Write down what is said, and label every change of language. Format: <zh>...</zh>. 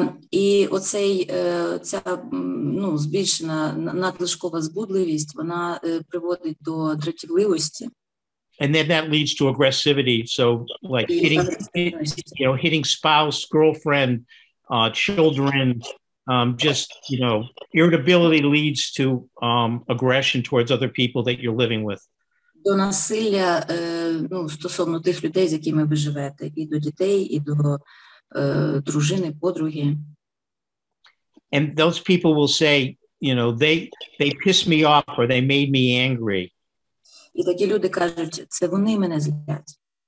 <uk>І ця збільшена надлишкова збудливість, вона приводить до дратівливості.</uk> <en>And then that leads to aggressivity. So like hitting spouse, girlfriend, children, just, irritability leads to aggression towards other people that you're living with.</en> <uk>До насилля, стосовно тих людей, з якими ви живете, і до дітей, і до дружини, подруги.</uk> <en>And those people will say, they pissed me off or they made me angry.</en> <uk>І такі люди кажуть, це вони мене злять.</uk>